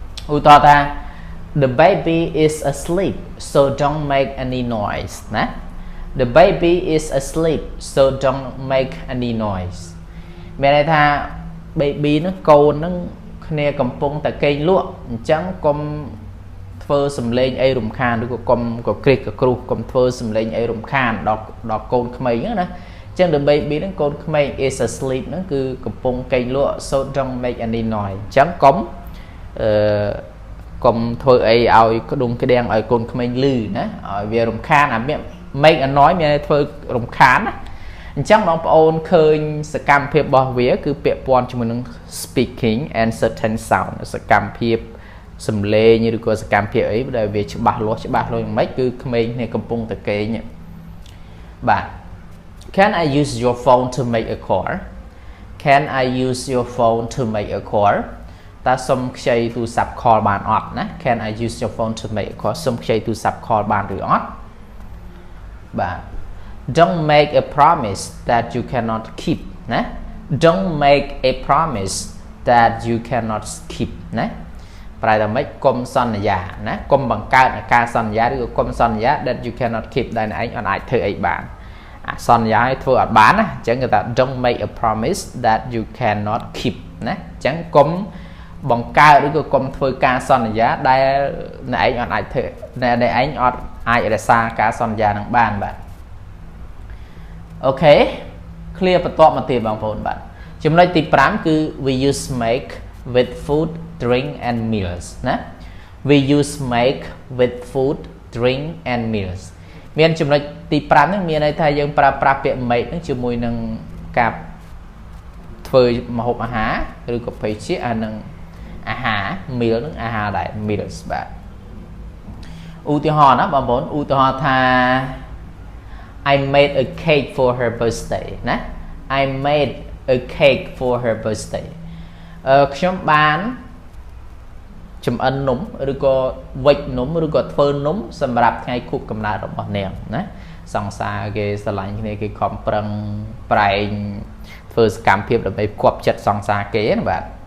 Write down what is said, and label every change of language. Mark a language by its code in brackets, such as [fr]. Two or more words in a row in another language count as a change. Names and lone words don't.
[km] ឧទាហរណ៍ថា [en] the baby is asleep so don't make any noise ណា the baby is asleep so don't make any noise [km] មានន័យថា baby ហ្នឹង កូនហ្នឹងគ្នាកំពុងតែគេងលក់អញ្ចឹងកុំធ្វើសំឡេងអីរំខានឬក៏កុំក៏គ្រិះក៏គ្រុសកុំធ្វើសំឡេងអីរំខានដល់កូនក្មេងហ្នឹងណាអញ្ចឹង [en] the baby [km] ហ្នឹងកូនក្មេង [en] is asleep [km] ហ្នឹងគឺកំពុងគេងលក់ [en] so don't make any noise [km] អញ្ចឹងកុំកុំធ្វើអីឲ្យក្ដុងក្ដៀងឲ្យកូនក្មេងលឺណាឲ្យវារំខានអាមាន [en] make a noise [km] មានធ្វើរំខានណាអញ្ចឹងបងប្អូនឃើញសកម្មភាពរបស់វាគឺពាក់ព័ន្ធជាមួយនឹង [en] speaking and certain sound [km] សកម្មភាពសំឡេងឬក៏សកម្មភាពអីដែលវាច្បាស់លាស់យ៉ាងម៉េចគឺក្មេងគ្នាកំពុងតែគេងបាទ [en] Can I use your phone to make a call Can I use your phone to make a call [km] តើសុំខ្ចីទូរស័ព្ទ call បានអត់ណា [en] Can I use your phone to make a call [km] សុំខ្ចីទូរស័ព្ទ call បានឬអត់បាទ [en] Don't make a promise that you cannot keep ណា Don't make a promise that you cannot keep [km] ណាប្រែថាម៉េចកុំសន្យាណាកុំបង្កើតការសន្យាឬក៏កុំសន្យា [en] that you cannot keep [km] ដែលឯងអត់ អាចធ្វើអីបានអាសន្យាឲ្យធ្វើអត់បានណាអញ្ចឹងគេថា [en] Don't make a promise that you cannot keep [km] ណាអញ្ចឹងកុំបង្កើតឬក៏កុំធ្វើ ការសន្យាដែលអ្នកឯងអត់អាចធ្វើអ្នកឯងអត់អាចរក្សាការសន្យានឹងបានបាទអូ ខេ clear បន្ទាប់មកទៀតបងប្អូនបាទចំណុចទី5គឺ [en] we use make with food drink and meals [km] ណា [en] we use make with food drink and meals [km] មានចំណុចទី5ហ្នឹងមានន័យថាយើងប្រើប្រាស់ពាក្យ make ហ្នឹងជាមួយនឹងការធ្វើម្ហូបអាហារឬក៏ភេសជ្ជៈអានឹងអាហារ meal ហ្នឹងអាហារដែរ meals បាទឧទាហរណ៍ណាបងប្អូនឧទាហរណ៍ថា [en] I made a cake for her birthday [km] ណា [en] I made a cake for her birthday [km] ខ្ញុំបានចម្អិននំឬក៏វេចនំឬក៏ធ្វើនំសម្រាប់ថ្ងៃខួបកំណើតរបស់នាងណាសង្សារគេស្រឡាញ់គ្នាគេខំប្រឹងប្រែងធ្វើសកម្មភាពដើម្បីផ្គប់ចិត្តសង្សារគេណាបាទ